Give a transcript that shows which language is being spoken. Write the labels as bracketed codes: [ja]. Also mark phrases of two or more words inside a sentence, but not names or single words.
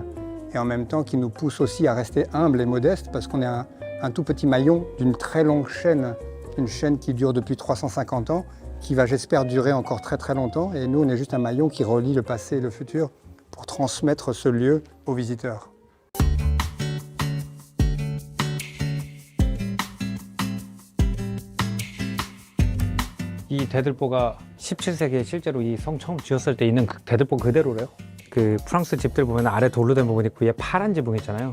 [fr] Et en même temps qui nous pousse aussi à rester humble et modeste parce qu'on est un tout petit maillon d'une très longue chaîne, une chaîne qui dure depuis 350 ans, qui va j'espère durer encore très très longtemps et nous on est juste un maillon qui relie le passé et le futur pour transmettre ce lieu aux visiteurs. [ko] 이 대들보가 17세기에 실제로 이 성 처음 지었을 때 있는 그 대들보 그대로래요. 그 프랑스 집들 보면 아래 돌로 된 부분이 있고 위에 파란 지붕 있잖아요.